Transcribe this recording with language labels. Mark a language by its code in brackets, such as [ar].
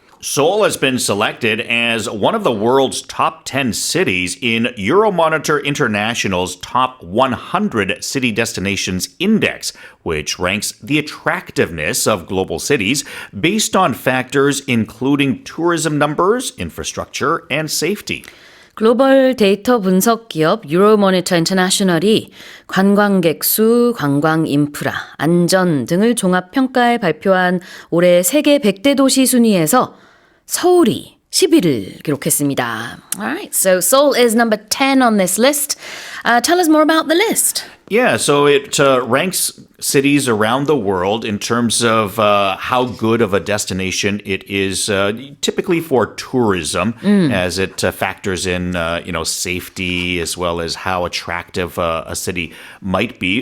[en] Seoul has been selected as one of the world's top 10 cities in Euromonitor International's Top 100 City Destinations Index, which ranks the attractiveness of global cities based on factors including tourism numbers, infrastructure, and safety. [ko] 글로벌 데이터 분석 기업 유로모니터 인터내셔널이 관광객 수, 관광 인프라, 안전 등을 종합 평가해 발표한 올해 세계 100대 도시 순위에서 서울이 10위를 기록했습니다. [en] Alright, so Seoul is number 10 on this list. Tell us more about the list. Yeah, so it ranks cities around the world in terms of how good of a destination it is, typically for tourism, as it factors in, safety as well as how attractive a city might be.